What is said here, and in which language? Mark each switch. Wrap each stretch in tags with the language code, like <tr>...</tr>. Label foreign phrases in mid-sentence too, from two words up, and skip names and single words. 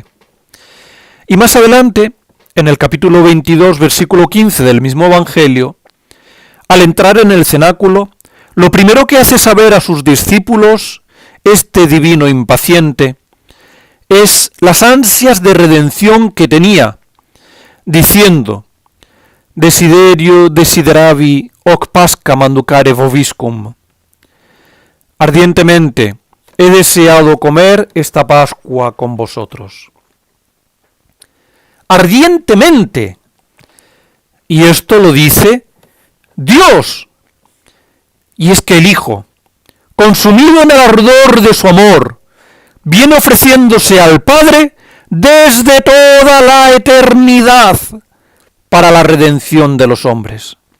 <es>Y más adelante, en el capítulo 22, versículo 15 del mismo Evangelio, al entrar en el cenáculo, lo primero que hace saber a sus discípulos, este divino impaciente, es las ansias de redención que tenía, diciendo:</es> <la>Desiderio desideravi hoc pasca manducare vobiscum.</la> <es>ardientemente he deseado comer esta Pascua con vosotros. Ardientemente. Y esto lo dice Dios. Y es que el Hijo, consumido en el ardor de su amor, viene ofreciéndose al Padre desde toda la eternidad para la redención de los hombres.</es>